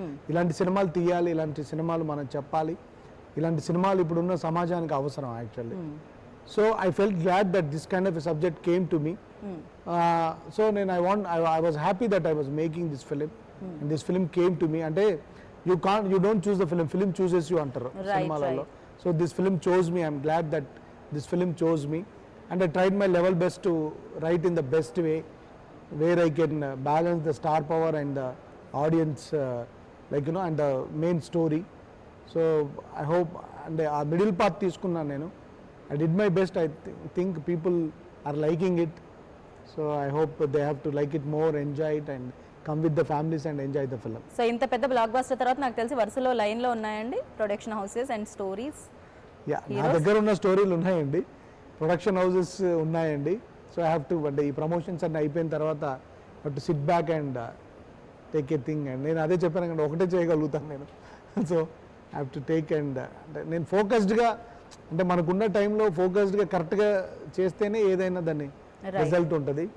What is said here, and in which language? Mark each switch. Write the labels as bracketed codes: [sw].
[te] ఇలాంటి సినిమాలు తీయాలి, ఇలాంటి సినిమాలు మనం చెప్పాలి, ఇలాంటి సినిమాలు ఇప్పుడున్న సమాజానికి అవసరం actually. [en] So I felt glad that this kind of subject came to me. So నేను I was happy that I was making this film and this film came to me. అంటే you don't choose the film chooses you [te] అంటారు సినిమాలలో. [en] So this film chose me. I'm glad that this film chose me, and I tried my level best to write in the best way, where I can balance the star power and the audience, and the main story. So I hope, and a middle path [te] తీసుకున్నాను నేను. [en] I did my best. I think people are liking it. So I hope they have to like it more, enjoy it, and come with the families and enjoy the film. [te] So ఇంత పెద్ద block buster తర్వాత నాకు తెలిసి వరుసలో లైన్లో ఉన్నాయండి production houses and stories. Yeah, నా దగ్గర ఉన్న స్టోరీలు ఉన్నాయండి, ప్రొడక్షన్ హౌసెస్ ఉన్నాయండి. [en] so I have to, [te] అంటే ఈ ప్రమోషన్స్ అన్నీ అయిపోయిన తర్వాత [en] Have to sit back and take a thing. [te] And నేను అదే చెప్పాను కంటే ఒకటే చేయగలుగుతాను నేను. [en] so I have to take and [te] అంటే నేను ఫోకస్డ్గా, అంటే మనకున్న టైంలో ఫోకస్డ్గా కరెక్ట్గా చేస్తేనే ఏదైనా దాన్ని రిజల్ట్ ఉంటుంది.